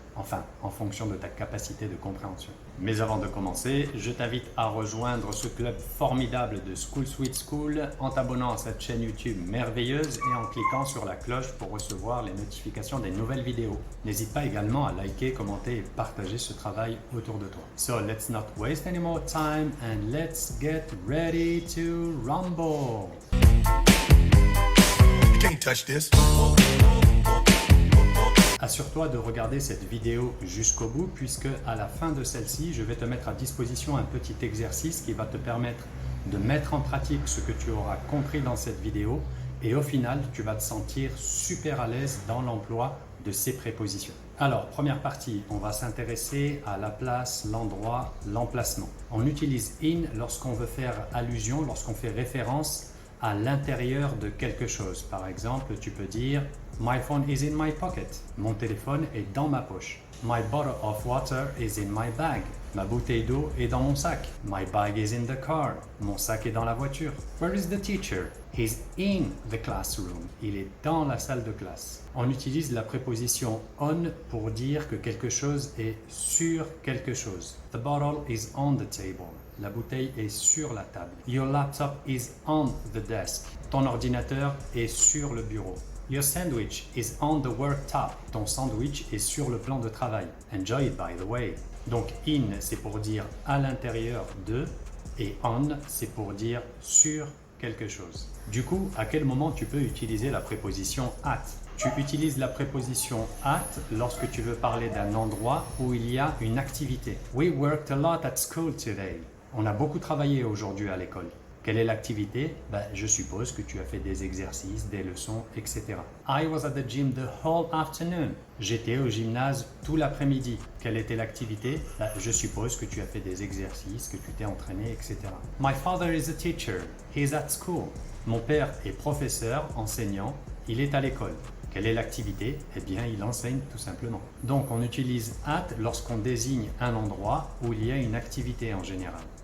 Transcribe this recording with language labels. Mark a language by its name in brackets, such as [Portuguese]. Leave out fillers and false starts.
[French] Enfin, en fonction de ta capacité de compréhension. Mais avant de commencer, je t'invite à rejoindre ce club formidable de School Sweet School en t'abonnant à cette chaîne YouTube merveilleuse et en cliquant sur la cloche pour recevoir les notifications des nouvelles vidéos. N'hésite pas également à liker, commenter et partager ce travail autour de toi. [English] So let's not waste any more time and let's get ready to rumble. You can't touch this. [French] Assure-toi de regarder cette vidéo jusqu'au bout puisque à la fin de celle-ci, je vais te mettre à disposition un petit exercice qui va te permettre de mettre en pratique ce que tu auras compris dans cette vidéo et au final, tu vas te sentir super à l'aise dans l'emploi de ces prépositions. Alors, première partie, on va s'intéresser à la place, l'endroit, l'emplacement. On utilise in lorsqu'on veut faire allusion, lorsqu'on fait référence à l'intérieur de quelque chose. Par exemple, tu peux dire « [English] My phone is in my pocket ». [French] Mon téléphone est dans ma poche. « [English] My bottle of water is in my bag ». [French] Ma bouteille d'eau est dans mon sac. « [English] My bag is in the car ». [French] Mon sac est dans la voiture. « [English] Where is the teacher » ? « He's in the classroom ». [French] Il est dans la salle de classe. On utilise la préposition « on » pour dire que quelque chose est sur quelque chose. « [English] The bottle is on the table [French] ». La bouteille est sur la table. [English] Your laptop is on the desk. [French] Ton ordinateur est sur le bureau. [English] Your sandwich is on the worktop. [French] Ton sandwich est sur le plan de travail. [English] Enjoy it by the way. [French] Donc in, c'est pour dire à l'intérieur de et on, c'est pour dire sur quelque chose. Du coup, à quel moment tu peux utiliser la préposition at? Tu utilises la préposition at lorsque tu veux parler d'un endroit où il y a une activité. [English] We worked a lot at school today. [French] On a beaucoup travaillé aujourd'hui à l'école. Quelle est l'activité? Je suppose que tu as fait des exercices, des leçons, etc. [English] I was at the gym the whole afternoon. [French] J'étais au gymnase tout l'après-midi. Quelle était l'activité? Je suppose que tu as fait des exercices, que tu t'es entraîné, etc. [English] My father is a teacher. He's at school. [French] Mon père est professeur, enseignant. Il est à l'école. Quelle est l'activité? Eh bien, il enseigne tout simplement. Donc, on utilise at lorsqu'on désigne un endroit où il y a une activité en général.